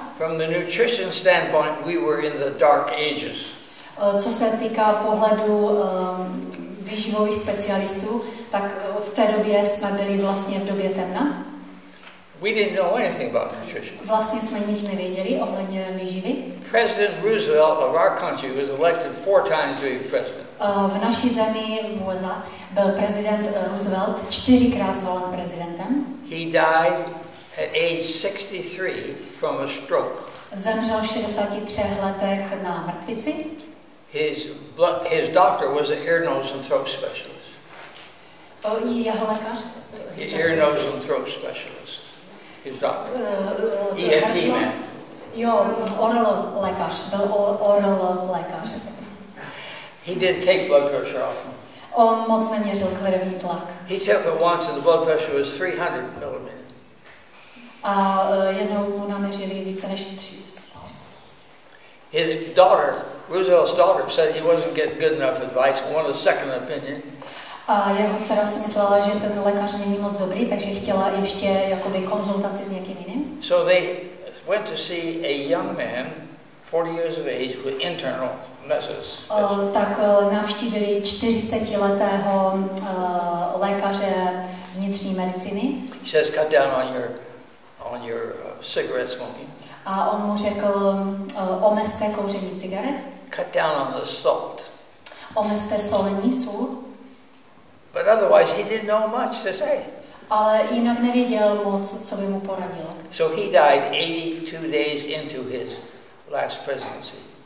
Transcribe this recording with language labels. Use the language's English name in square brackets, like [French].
[English] from the nutrition standpoint, we were in the dark ages. [Czech] Co se týká pohledu výživových specialistů, tak v té době jsme byli vlastně v době temna. [English] We didn't know anything about nutrition. [Czech] Vlastně jsme nic nevěděli ohledně výživy. [English] President Roosevelt of our country was elected 4 times to be president. [Czech] V naší zemi v USA byl prezident Roosevelt 4krát zvolen prezidentem. [English] He died at age 63 from a stroke. [Czech] Zemřel v 63 letech na mrtvici. [English] His doctor was an ear, nose and throat specialist. [Czech] Jeho lékař? [English] Ear, nose and throat specialist. His doctor. ENT man. [Czech] Jo, oral lékař. Byl oral lékař. [English] He didn't take blood pressure often. [Czech] On moc neměřil krevní tlak. [English] He took it once and the blood pressure was 300 millimeters. [Czech] A jednou mu naměřili více než 300. [English] His daughter, Roosevelt's daughter, said he wasn't getting good enough advice and wanted a second opinion. [Czech] A jeho dcera si myslela, že ten lékař není moc dobrý, takže chtěla ještě jakoby konzultaci s někým jiným. [English] So they went to see a young man, 40 years of age, with internal messes. [Czech] Tak navštívili 40letého lékaře vnitřní medicíny. [English] He says, cut down on your cigarette smoking. [Czech] A on mu řekl, omezte kouření cigaret. [English] Cut down on the salt. [Czech] Omezte solení, sůl. [English] But otherwise he didn't know much to say. [Czech] Ale jinak nevěděl moc, co by mu poradilo. [English] So he died 82 days into his last presidency.